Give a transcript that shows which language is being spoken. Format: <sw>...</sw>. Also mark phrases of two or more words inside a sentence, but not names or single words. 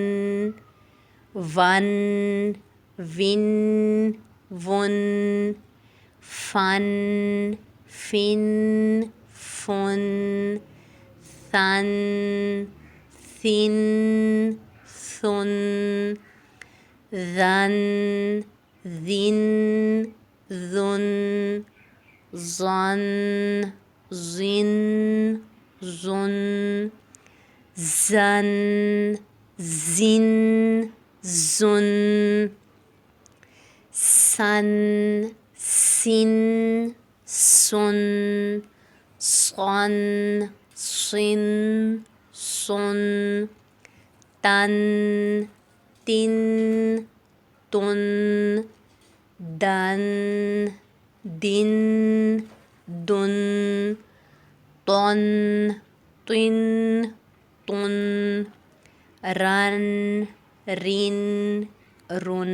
<ar>ون ون ون، فن فن فن، ثن ثن ثن، ذن ذن ذن، ظن ظن ظن، زن زن زن، سن سن سن، صن صن صن، تن تن تن، دن دن دن، طن طن طن، رن رن رن.</ar>